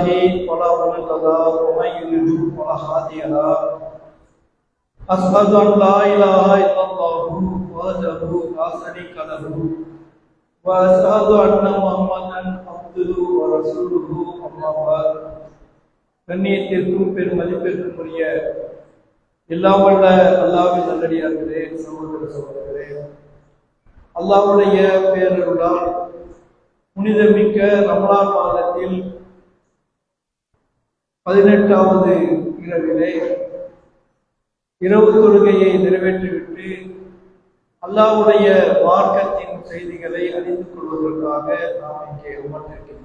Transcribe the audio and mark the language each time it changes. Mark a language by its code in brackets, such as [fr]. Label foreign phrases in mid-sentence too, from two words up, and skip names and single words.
[ar] فلا مضل له ومن يضلل فلا هادي له أشهد أن لا إله إلا الله وحده لا شريك له وأشهد أن محمدا عبده ورسوله أما بعد [ta] கண்ணியத்திற்கும் பெருமதிப்பிற்கும் உரிய எல்லாம் வல்ல அல்லாஹ்வின் நல்லடியார்களே, சகோதர சகோதரர்களே, அல்லாஹ்வுடைய பேரருளால் புனிதமிக்க ரமலான் மாதத்தில் 18வது இரவிலே இரவு தொழுகையை நிறைவேற்றிவிட்டு அல்லாஹ்வுடைய மார்க்கத்தின் செய்திகளை அறிந்து கொள்வதற்காக நாம் இங்கே அமர்ந்திருக்கின்றோம்.